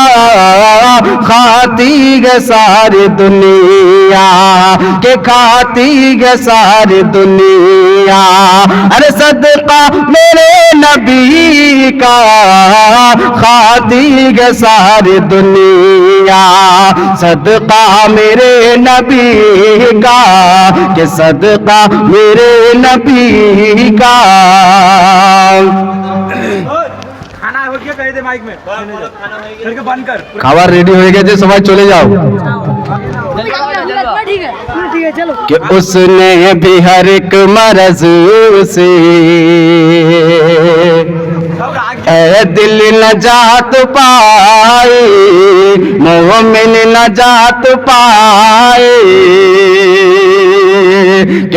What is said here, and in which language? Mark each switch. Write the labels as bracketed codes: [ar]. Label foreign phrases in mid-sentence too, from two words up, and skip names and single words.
[ur] کھاتی ہے ساری دنیا کہ کھاتی ہے ساری دنیا ارے صدقہ میرے نبی کا کھاتی ہے ساری دنیا صدقہ میرے نبی کا کہ صدقہ میرے نبی کا [bn] খাবার রেডি হয়ে গেছে সবাই চলে যাও [ur] کہ اس نے بھی ہر ایک مرض سے اے دل نجات پائے مومن نجات پائے کہ